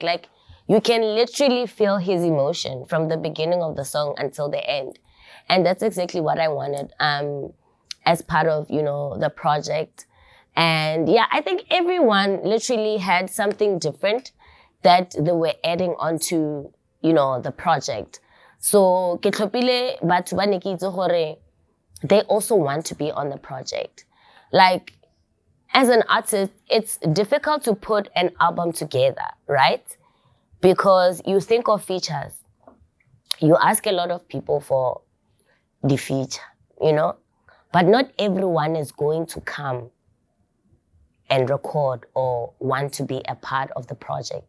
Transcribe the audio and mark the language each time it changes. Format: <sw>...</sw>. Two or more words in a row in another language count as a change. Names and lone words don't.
<en>Like you can literally feel his emotion from the beginning of the song until the end. And that's exactly what I wanted as part of, the project. And yeah, I think everyone literally had something different that they were adding onto, the project. So,</en> <tn>ke tlhopile batho ba ne ke itse gore</tn> <en>they also want to be on the project. Like, as an artist, it's difficult to put an album together, right? Because you think of features. You ask a lot of people for the feature, But not everyone is going to come and record or want to be a part of the project.</en>